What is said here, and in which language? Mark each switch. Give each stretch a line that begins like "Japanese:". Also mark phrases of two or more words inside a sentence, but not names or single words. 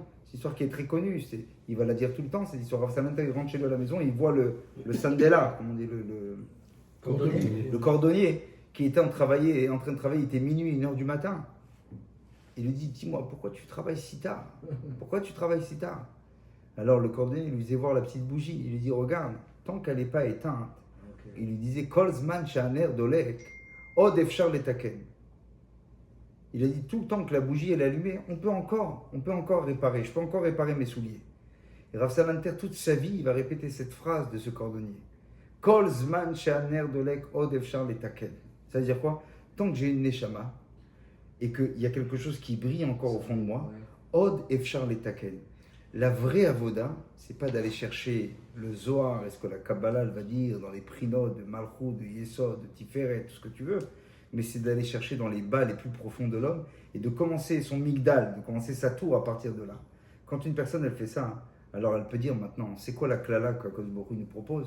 French: C'est une histoire qui est très connue, il va la dire tout le temps, c'est l'histoire Rav Salanter, il rentre chez lui à la maison et il voit le sandela, comme on dit, le cordonnier, qui était en train de travailler, il était minuit, 1h du matin. Il lui dit, dis-moi, pourquoi tu travailles si tard? Pourquoi tu travailles si tard? Alors le cordonnier il lui faisait voir la petite bougie, il lui dit, regarde, tant qu'elle n'est pas éteinte, il lui disait,
Hebrew: כל זמן שהנר דולק, עוד אפשר לתקן.
French: Il a dit, tout le temps que la bougie est allumée, on peut encore réparer, je peux encore réparer mes souliers. Et Rav Salanter, toute sa vie, il va répéter cette phrase de ce cordonnier.
Hebrew: כל זמן שהנר דולק, עוד אפשר לתקן.
French: Ça veut dire quoi? Tant que j'ai une neshama, et qu'il y a quelque chose qui brille encore au fond de moi,
Hebrew: עוד אפשר לתקן.
French: La vraie avoda, c'est pas d'aller chercher le Zohar, est-ce que la Kabbalah elle va dire, dans les prinot de Malchut, de Yesod, de Tiferet, tout ce que tu veux, mais c'est d'aller chercher dans les bas les plus profonds de l'homme et de commencer son migdal, de commencer sa tour à partir de là. Quand une personne elle fait ça, alors elle peut dire maintenant, c'est quoi la klala qu'Akadosh Baruch Hu nous propose?